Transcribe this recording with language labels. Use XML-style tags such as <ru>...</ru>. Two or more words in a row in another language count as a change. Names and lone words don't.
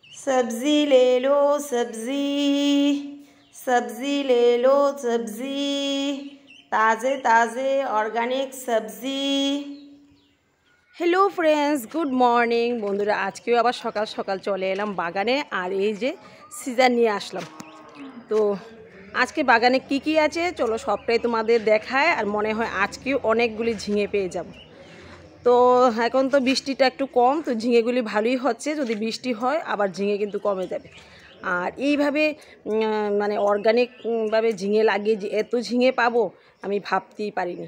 <hi>सब्जी ले लो सब्जी, सब्जी ले लो सब्जी, ताज़े ताज़े ऑर्गेनिक सब्जी।</hi> <en>Hello friends, good morning बंधुरा।</en> <bn>আজ কে আবার সকাল সকাল চলে এলাম বাগানে আর এই যে সিজন নিয়ে আসলাম। তো আজ কে বাগানে কী আছে চলো সবটাই তোমাদের দেখাই আর মনে হয় আজকে অনেকগুলি ঝিঙে পেয়ে যাবো। तो এখন তো বৃষ্টিটা একটু কম, তো ঝিঙেগুলি ভালোই হচ্ছে। যদি বৃষ্টি হয় আবার ঝিঙে কিন্তু কমে যাবে। আর এইভাবে মানে অর্গানিকভাবে ঝিঙে লাগিয়ে যে এত ঝিঙে পাবো আমি ভাবতেই পারিনি।</bn>